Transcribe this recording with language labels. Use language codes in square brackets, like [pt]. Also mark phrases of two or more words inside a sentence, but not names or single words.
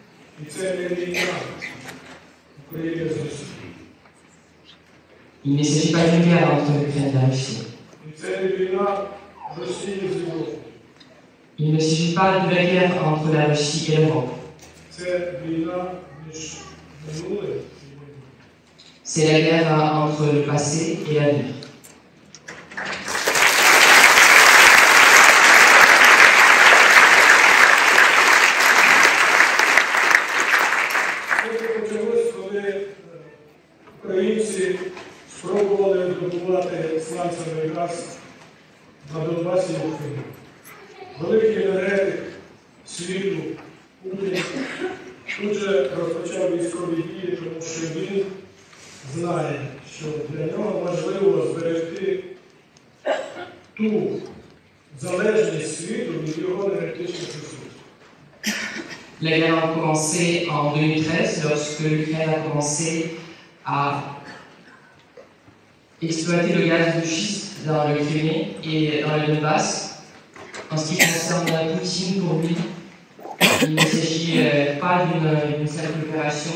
[fr] Il ne s'agit pas d'une guerre entre l'Ukraine et la Russie. Il ne s'agit pas de la guerre entre la Russie et l'Europe. C'est la guerre entre le passé et l'avenir. [uk] Українці спробували добувати сланцевий газ на Донбасі і в Криму. Великий енергетик світу Путін тут же розпочав військові дії, тому що він знає, що для нього важливо зберегти ту залежність світу від його енергетичних ресурсів. [fr] La guerre a commencé en 2013 lorsque l'Ukraine a commencé à exploiter le gaz de schiste dans le Crimée et dans le Donbass. En ce qui concerne Poutine, pour lui, il ne s'agit pas d'une simple opération,